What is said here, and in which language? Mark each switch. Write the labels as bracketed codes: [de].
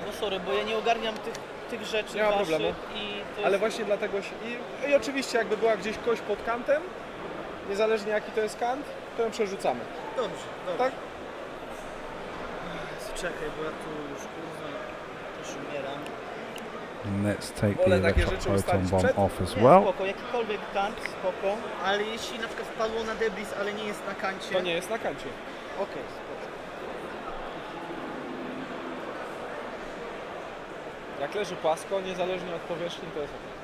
[pl] No sorry, bo ja nie ogarniam tych rzeczy. Nie ma problemu. Ale jest... właśnie dlatego i oczywiście jakby była gdzieś kość pod kantem, niezależnie jaki to jest kant, to ją przerzucamy. Dobrze. Tak? Czekaj, bo ja tu już kurwa też umieram. [en] Let's take the electroproton bomb off as well. [pl] Spoko, jakikolwiek kant, spoko, ale jeśli na przykład wpadło na debris, ale nie jest na kancie... To nie jest na kancie. Okej, spoko. Jak leży płasko, niezależnie od powierzchni, to jest